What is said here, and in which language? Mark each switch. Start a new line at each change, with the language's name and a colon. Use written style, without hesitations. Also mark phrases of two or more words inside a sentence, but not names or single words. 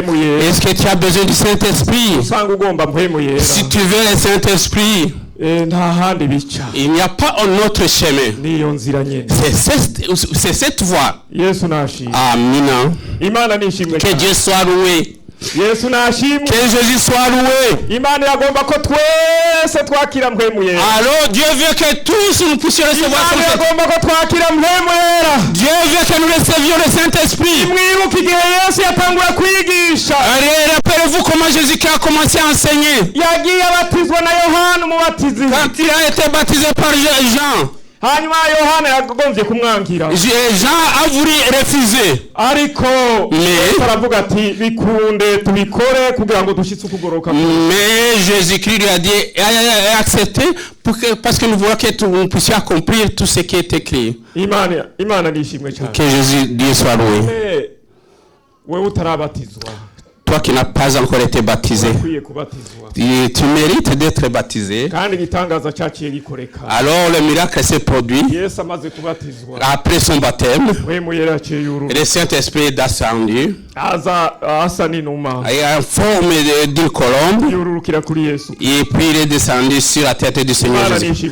French: Est-ce que tu as besoin du Saint-Esprit? Si tu veux le Saint-Esprit, il n'y a pas un autre chemin. C'est cette voie. Amen. Que Dieu soit loué.
Rundi: Yesu nashimwe.
French: Que Jésus soit loué.
Rundi: Imana yagomba ko twese twakira mpwemu yera.
French: Alors Dieu veut que tous nous puissions recevoir son
Rundi: Imana yagomba ko twakira mpwemu yera.
French: Dieu veut que nous recevions le Saint-Esprit.
Rundi: Mwibuke igihe Yesu yatangura kwigisha.
French: Rappelez-vous comment Jésus-Christ a commencé à enseigner.
Rundi: Yagiye abatizwa na Yohana umubatizi.
French: Quand il a été baptisé par Jean.
Rundi: Hanyuma Yohana yagombye kumwangira.
French: Jean a voulu refuser.
Rundi: Ariko aravuga ati bikunde tubikore kugira ngo dushitse ukugoroka.
French: Mais Jésus-Christ lui a dit accepter parce que nous voulons que nous puissions accomplir tout ce qui est écrit.
Rundi: Imana nishimwe cyane.
French: Que Jésus soit loué.
Rundi: Wewe utarabatizwa.
French: Toi qui n'as pas encore été baptisé, tu mérites d'être baptisé. Alors le miracle s'est produit. Après son baptême, le Saint-Esprit est descendu en forme d'une colombe et puis il est descendu sur la tête du Seigneur Jésus.